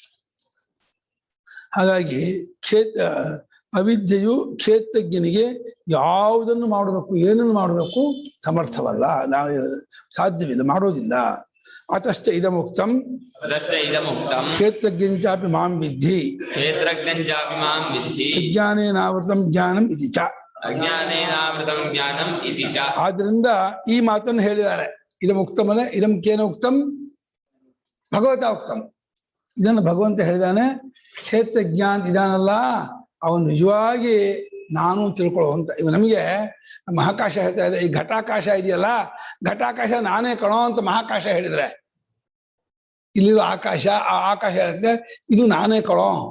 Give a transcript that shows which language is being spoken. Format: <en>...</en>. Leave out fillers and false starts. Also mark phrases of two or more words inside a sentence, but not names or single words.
<kn>ಹಾಗಾಗಿ ಅವಿದ್ಯೆಯು ಕ್ಷೇತ್ರಜ್ಞನಿಗೆ ಯಾವುದನ್ನು ಮಾಡಬೇಕು, ಏನನ್ನು ಮಾಡಬೇಕು ಸಮರ್ಥವಲ್ಲ, ನಾವು ಸಾಧ್ಯವಿಲ್ಲ, ಮಾಡೋದಿಲ್ಲ.</kn> <sa>ಅತಶ್ಚ ಇದಮುಕ್ತಂ ಕ್ಷೇತ್ರಜ್ಞಂಚಾಪಿ ಮಾಂ ವಿದ್ಧಿ ಕ್ಷೇತ್ರಜ್ಞಂಚಾಪಿ ಮಾಂ ವಿದ್ಧಿ ಅಜ್ಞಾನೇನಾವೃತಂ ಜ್ಞಾನಂ ಇತಿ ಚ. ಅಜ್ಞಾನೇನಾವೃತಂ ಜ್ಞಾನಂ ಇತಿ ಚ.</sa> <kn>ಆದ್ರಿಂದ ಈ ಮಾತನ್ನು ಹೇಳಿದ್ದಾರೆ.</kn> <sa>ಇದಂ ಉಕ್ತಮನೆ ಇದಂ ಕೇನ ಉಕ್ತಂ ಭಗವತ ಉಕ್ತಂ.</sa> <kn>ಇದನ್ನು ಭಗವಂತ ಹೇಳಿದಾನೆ. ಕ್ಷೇತ್ರಜ್ಞ ಅಂತ ಇದಾನಲ್ಲ, ಅವನು ನಿಜವಾಗಿ ನಾನು ತಿಳ್ಕೊಳ್ಳುವಂತ. ಇವ ನಮಗೆ ಮಹಾಕಾಶ ಹೇಳ್ತಾ ಇದೆ, ಈ ಘಟಾಕಾಶ ಇದೆಯಲ್ಲ, ಘಟಾಕಾಶ ನಾನೇ ಕಣೋ ಅಂತ ಮಹಾಕಾಶ ಹೇಳಿದ್ರೆ, ಇಲ್ಲಿರೋ ಆಕಾಶ ಆ ಆಕಾಶ ಹೇಳುತ್ತೆ ಇದು ನಾನೇ ಕಣೋ.</kn>